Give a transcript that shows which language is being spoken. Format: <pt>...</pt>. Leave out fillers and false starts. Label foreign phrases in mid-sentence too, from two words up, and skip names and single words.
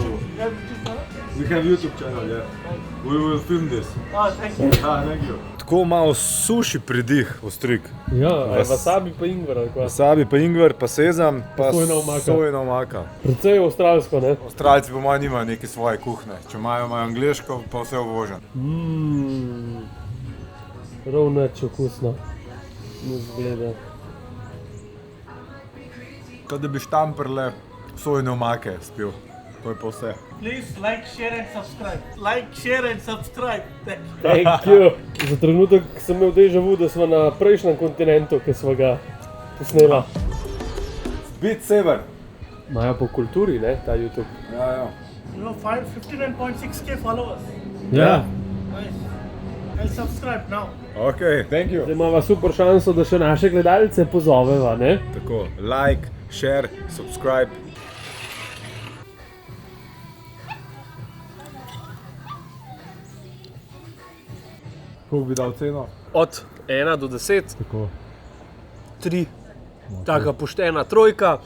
<en>We have YouTube channel, yeah. We will film this. Oh, thank you. Thank you.</en> <sl>Tako malo suši pridih, ostrig. Ja, wasabi pa ingver, ali kaj? Wasabi pa ingver, pa sezam, pa sojina omaka. Precej avstralsko, ne? Avstralci po mojem nimajo neke svoje kuhne. Če imajo angleško, pa vse uvožen. Prav nič okusno. Ne zgleda. Kot da bi štamprle sojine omake spil. To je pa vse.</sl> <en>Please like, share and subscribe. Like, share and subscribe. Thank you.</en> <sl>Za trenutek sem imel</sl> <fr>déjà vu,</fr> <sl>da smo na prejšnjem kontinentu, ki smo ga posnela. Bit sever. Imajo po kulturi, ne, ta YouTube. Ja, ja.</sl> <en>You know, 59.6k followers.</en> <sl>Ja.</sl> <en>Nice. I'll subscribe now. Ok, thank you.</en> <sl>Zdaj imamo super šanso, da še naše gledalce pozoveva, ne? Tako,</sl> <en>like, share, subscribe.</en> <sl>Koliko bi dal ceno? Od 1 do 10. Tako. 3. Taka poštena trojka.</sl>